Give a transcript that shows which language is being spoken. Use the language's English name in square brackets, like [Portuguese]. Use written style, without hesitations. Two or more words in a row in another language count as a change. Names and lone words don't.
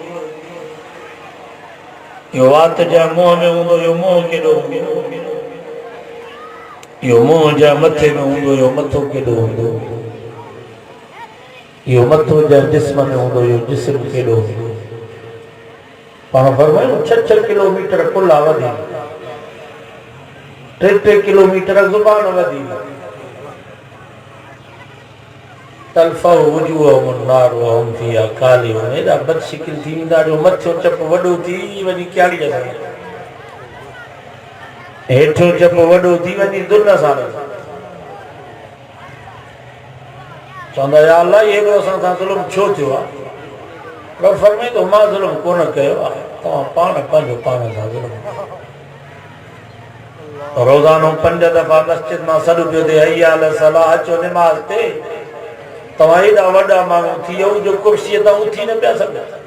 [Sindhi] इहो वात जंहिं मुंहं में हूंदो इहो मुंहुं केॾो हूंदो इहो मुंहुं जंहिं मथे में हूंदो इहो मथो केॾो हूंदो इहो मथो जंहिं जिस्म में हूंदो इहो जिस्म केॾो हूंदो पाण फरमायूं 6 किलोमीटर कुल्ला वधी 3 किलोमीटर ज़ुबान वधी [Arabic] تلفح وجوههم النار وهم فيها كالحون [Sindhi] एॾा बदशिकिल थी वेंदा जो मथियो चप वॾो थी वञी क्याड़ीअ सां हेठियों चप वॾो थी वञी दुन सां चवंदा [Arabic] يا الله [Sindhi] एॾो असां सां ज़ुल्म छो थियो आहे रब फरमाए थो मां ज़ुल्म कोन कयो आहे तव्हां पाण पंहिंजो पाण सां ज़ुल्म रोज़ानो 5 दफ़ा मस्जिद मां सॾु पियो थिए [Arabic] حي على الصلاة [Sindhi] अचो निमाज़ ते तव्हां एॾा वॾा माण्हू थी वियो जो कुर्सीअ तां उथी न पिया सघो